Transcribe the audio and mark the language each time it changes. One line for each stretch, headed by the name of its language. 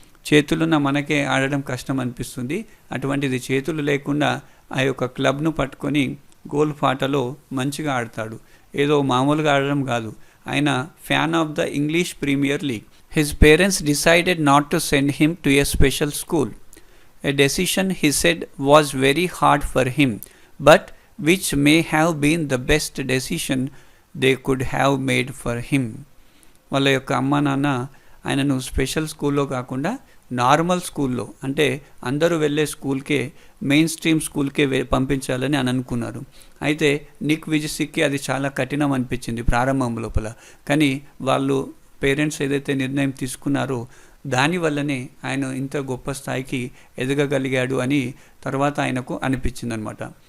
Telugu: చేతులున్న మనకే ఆడడం కష్టం అనిపిస్తుంది, అటువంటిది చేతులు లేకుండా ఆ యొక్క క్లబ్ను పట్టుకొని గోల్ఫ్ ఆటలో మంచిగా ఆడతాడు. ఏదో మామూలుగా ఆడడం కాదు, ఆయన
English: Fan of the English premier league. His parents decided not to send him to a special school. A decision he said was very hard for him, but which may have been the best decision they could have made for him.
Telugu: వాళ్ళ యొక్క అమ్మా నాన్న ఆయనను special స్కూల్లో కాకుండా normal స్కూల్లో, అంటే అందరూ వెళ్ళే స్కూల్కే, మెయిన్ స్ట్రీమ్ స్కూల్కే పంపించాలని అని అనుకున్నారు. అయితే నిక్ విజిసిక్కి అది చాలా కఠినం అనిపించింది ప్రారంభం లోపల. కానీ వాళ్ళు పేరెంట్స్ ఏదైతే నిర్ణయం తీసుకున్నారో దానివల్లనే ఆయన ఇంత గొప్ప స్థాయికి ఎదగగలిగాడు అని తర్వాత ఆయనకు అనిపించింది అనమాట.